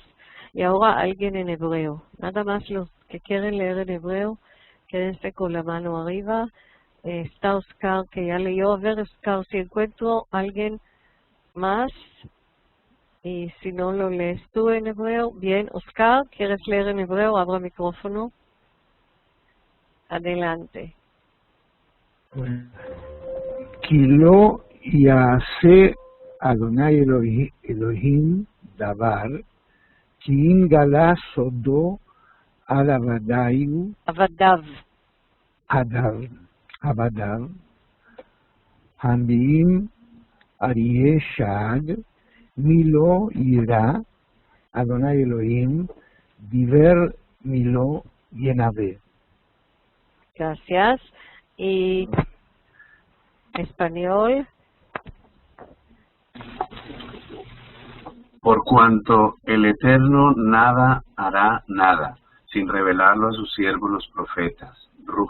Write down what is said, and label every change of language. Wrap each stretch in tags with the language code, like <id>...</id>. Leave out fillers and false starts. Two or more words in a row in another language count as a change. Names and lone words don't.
<es>Y ahora alguien en hebreo. Nada más los que quieren leer en hebreo, quédense con la mano arriba. Está Oscar, que ya leyó. A ver, Oscar, si encuentro alguien más. Y si no lo lees tú en hebreo, bien. Oscar, ¿quieres leer en hebreo? Abra micrófono. Adelante.</es> <he>כי לא יעשה אדוני אלוהים דבר, כי אם גלה סודו על עבדיו, הנביאים אריה שד, מי לא יירא, אדוני אלוהים דיבר מי לא ינבא.</he> <es>Gracias. Y español. Por cuanto el Eterno nada hará nada, sin revelarlo a sus siervos los profetas.</es>